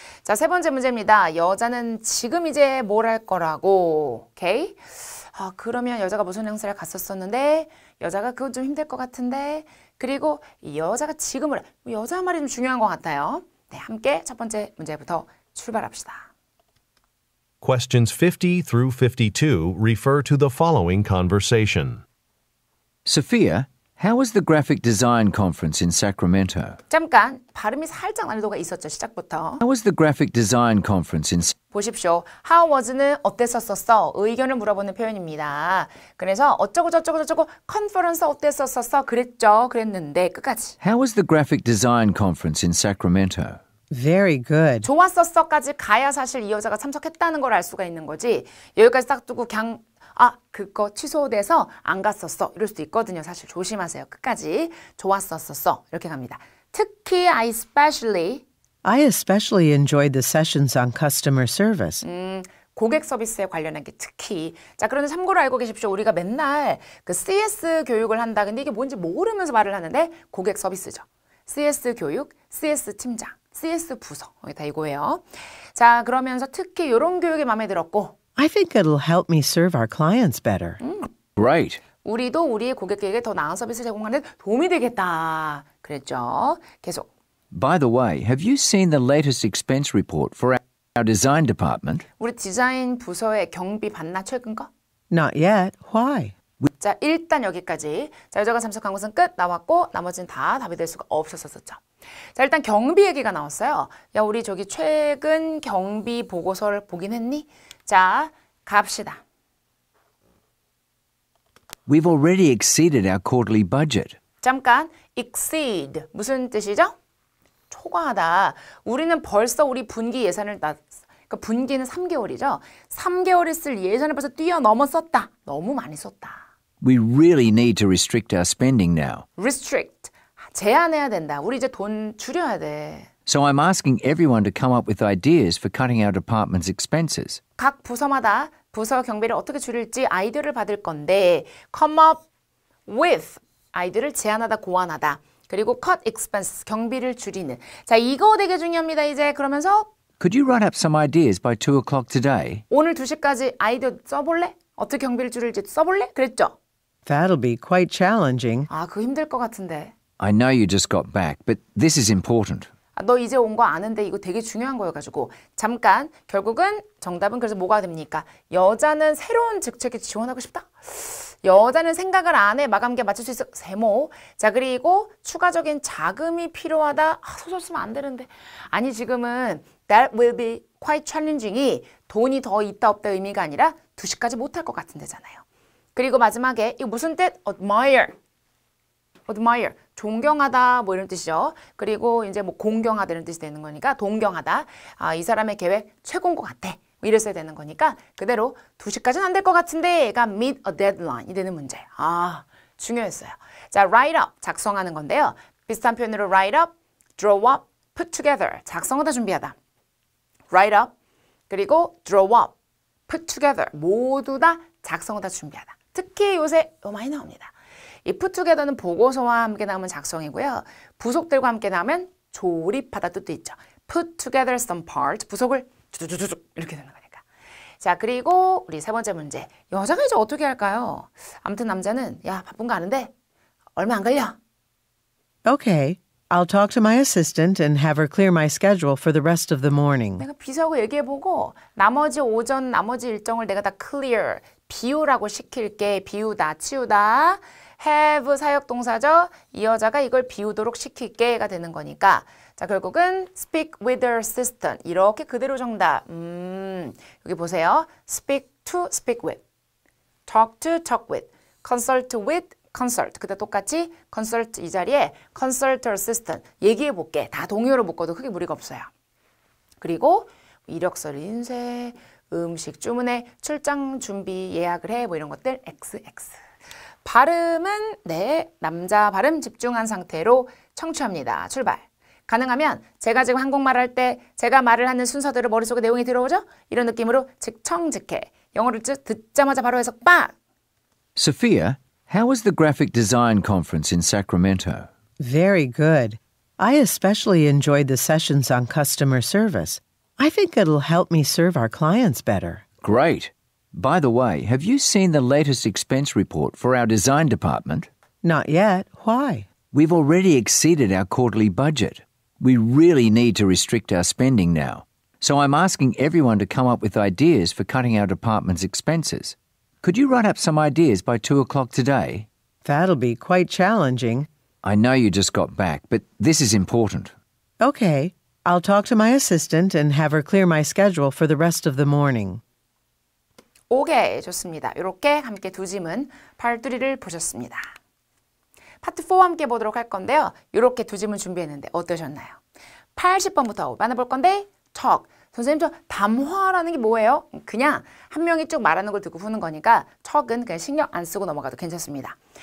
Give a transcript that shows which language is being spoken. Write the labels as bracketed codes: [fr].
[ko] 자, 세 번째 문제입니다. 여자는 지금 이제 뭘 할 거라고. 오케이? 그러면 여자가 무슨 행사를 갔었었는데 여자가 그거 좀 힘들 것 같은데 그리고 여자가 지금을 여자 말이 좀 중요한 것 같아요. 네, 함께 첫 번째 문제부터 출발합시다. [en] Questions 50 through 52 refer to the following conversation. Sophia, how was the graphic design conference in Sacramento? [ko] 잠깐 발음이 살짝 난이도가 있었죠. 시작부터. [en] How was the graphic design conference in [ko] 보십시오. [en] How was [ko] 는 어땠었었어? 의견을 물어보는 표현입니다. 그래서 어쩌고 컨퍼런스 어땠었었어? 그랬는데 끝까지. [en] How was the graphic design conference in Sacramento? Very good. [ko] 좋았었어까지 가야 사실 이 여자가 참석했다는 걸 알 수가 있는 거지. 여기까지 딱 두고 그냥 그거 취소돼서 안 갔었어. 이럴 수도 있거든요. 사실 조심하세요. 끝까지 좋았었어. 이렇게 갑니다. [en] 특히 I especially enjoyed the sessions on customer service. [ko] 고객 서비스에 관련한 게 특히. 자, 그런데 참고로 알고 계십시오. 우리가 맨날 그 CS 교육을 한다. 근데 이게 뭔지 모르면서 말을 하는데 고객 서비스죠. CS 교육, CS 팀장, CS 부서. 여기 다 이거예요. 자, 그러면서 특히 이런 교육이 마음에 들었고 [en] I think it'll help me serve our clients better. Great. [ko] 우리도 우리의 고객에게 더 나은 서비스 제공하는 데 도움이 되겠다. 그랬죠. 계속. [en] By the way, have you seen the latest expense report for our design department? [ko] 우리 디자인 부서의 경비 봤나 최근 거? [en] Not yet. Why? [ko] 자, 일단 여기까지. 자, 여자가 참석한 것은 끝 나왔고 나머지는 다 답이 될 수가 없었었죠. 자, 일단 경비 얘기가 나왔어요. 야, 우리 저기 최근 경비 보고서를 보긴 했니? 자, 갑시다. [en] We've already exceeded our quarterly budget. [ko] 잠깐, exceed 무슨 뜻이죠? 초과하다. 우리는 벌써 우리 분기 예산을 그러니까 분기는 3개월이죠. 3개월에 쓸 예산을 벌써 뛰어넘었었다. 너무 많이 썼다. [en] We really need to restrict our spending now. [ko] restrict, 제한해야 된다. 우리 이제 돈 줄여야 돼. [en] So I'm asking everyone to come up with ideas for cutting our department's expenses. [ko] 각 부서마다 부서 경비를 어떻게 줄일지 아이디어를 받을 건데 [en] come up with, [ko] 아이디어를 제안하다, 고안하다. 그리고 [en] cut expenses, [ko] 경비를 줄이는. 자, 이거 되게 중요합니다. 이제 그러면서 [en] Could you write up some ideas by 2 o'clock today? [ko] 오늘 2시까지 아이디어 써볼래? 어떻게 경비를 줄일지 써볼래? 그랬죠? [en] That'll be quite challenging. [ko] 그거 힘들 것 같은데. [en] I know you just got back, but this is important. [ko] 너 이제 온 거 아는데 이거 되게 중요한 거여가지고 잠깐 결국은 정답은 그래서 뭐가 됩니까? 여자는 새로운 직책에 지원하고 싶다? 여자는 생각을 안 해 마감기에 맞출 수 있어 세모. 자, 그리고 추가적인 자금이 필요하다. 소설 쓰면 안 되는데. 아니, 지금은 [en] that will be quite challenging [ko] 이 돈이 더 있다 없다 의미가 아니라 2시까지 못할 것 같은 데잖아요. 그리고 마지막에 이거 무슨 뜻? admire, 존경하다 뭐 이런 뜻이죠. 그리고 이제 뭐 공경하다 이런 뜻이 되는 거니까 동경하다. 이 사람의 계획 최고인 것 같아. 뭐 이랬어야 되는 거니까 그대로 2시까지는 안 될 것 같은데가 [en] meet a deadline [ko] 이 되는 문제. 중요했어요. 자, write up 작성하는 건데요. 비슷한 표현으로 [en] write up, draw up, put together [ko] 작성하다 준비하다. [en] write up [ko] 그리고 [en] draw up, put together [ko] 모두 다 작성하다 준비하다. 특히 요새 많이 나옵니다. 이 put together는 보고서와 함께 나오면 작성이고요. 부속들과 함께 나오면 조립하다 뜻도 있죠. [en] put together some part, [ko] 부속을 쭈쭈쭈쭈 이렇게 되는 거니까. 자, 그리고 우리 세 번째 문제. 여자가 이제 어떻게 할까요? 아무튼 남자는 야, 바쁜 거 아는데 얼마 안 걸려. [en] Okay. I'll talk to my assistant and have her clear my schedule for the rest of the morning. [ko] 내가 비서하고 얘기해보고 나머지 오전 나머지 일정을 내가 다 clear, 비우라고 시킬게. 비우다, 치우다. have 사역동사죠. 이 여자가 이걸 비우도록 시킬게가 되는 거니까 자, 결국은 [en] speak with her assistant [ko] 이렇게 그대로 정답. 여기 보세요. [en] speak to speak with, talk to talk with, consult with consult. [ko] 그때 똑같이 consult 이 자리에 [en] consult her assistant [ko] 얘기해 볼게. 다 동요로 묶어도 크게 무리가 없어요. 그리고 이력서 인쇄, 음식 주문해, 출장 준비 예약을 해 뭐 이런 것들 XX. 발음은 남자 발음 집중한 상태로 청취합니다. 출발. 가능하면 제가 지금 한국말 할 때 제가 말을 하는 순서대로 머릿속에 내용이 들어오죠? 이런 느낌으로 즉청즉해. 영어를 듣자마자 바로 해석 빡! [en] Sophia, how was the graphic design conference in Sacramento? Very good. I especially enjoyed the sessions on customer service. I think it'll help me serve our clients better. Great. By the way, have you seen the latest expense report for our design department? Not yet. Why? We've already exceeded our quarterly budget. We really need to restrict our spending now. So I'm asking everyone to come up with ideas for cutting our department's expenses. Could you write up some ideas by 2 o'clock today? That'll be quite challenging. I know you just got back, but this is important. Okay, I'll talk to my assistant and have her clear my schedule for the rest of the morning. [ko] 오케이, 좋습니다. 이렇게 함께 두 짐은 팔뚝리를 보셨습니다. 파트 4 함께 보도록 할 건데요. 이렇게 두 짐을 준비했는데 어떠셨나요? 80번부터 만나볼 건데 척. 선생님 저 담화라는 게 뭐예요? 그냥 한 명이 쭉 말하는 걸 듣고 푸는 거니까 척은 그냥 신경 안 쓰고 넘어가도 괜찮습니다.